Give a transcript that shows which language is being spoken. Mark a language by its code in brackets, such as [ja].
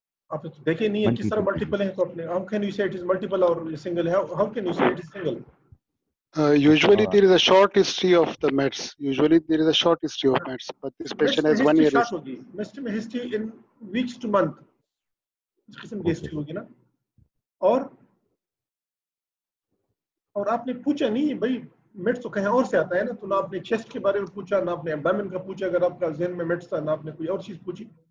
[hi] आप तो देखे नहीं है किस तरह मल्टीपल है, तो अपने [en] how can you say it is multiple [hi] और सिंगल है? [en] How can you say it is single? Usually there is a short history of the Mets. Usually there is a short history of Mets, but this patient has 1 year short history. [hi] होगी, mist में history [en] in weeks to month, [hi] इस किस्म की history होगी ना। और आपने पूछा नहीं भाई मिड्स तो कहीं और से आता है ना, तो ना आपने चेस्ट के बारे में पूछा, ना आपने एब्डोमेन का पूछा, अगर आपका जहन में मिड्स था, ना आपने कोई और चीज पूछी।